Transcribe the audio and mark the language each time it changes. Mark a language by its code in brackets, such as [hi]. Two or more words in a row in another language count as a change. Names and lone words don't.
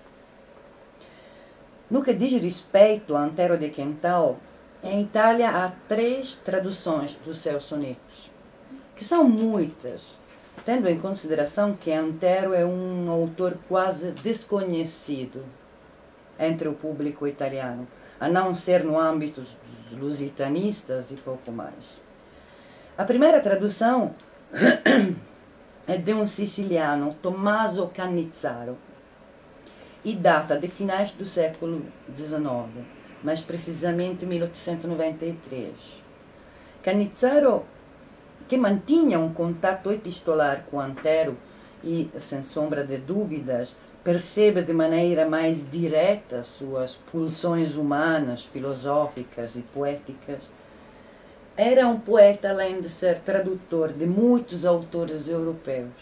[pt] No que diz respeito a Antero de Quental, em Itália há 3 traduções dos seus sonetos, que são muitas, tendo em consideração que Antero é um autor quase desconhecido entre o público italiano, a não ser no âmbito dos lusitanistas e pouco mais. A primeira tradução é de um siciliano, Tommaso Cannizzaro, e data de finais do século XIX, mais precisamente 1893. Cannizzaro, que mantinha um contato epistolar com Antero e, sem sombra de dúvidas, percebe de maneira mais direta suas pulsões humanas, filosóficas e poéticas, era um poeta além de ser tradutor de muitos autores europeus.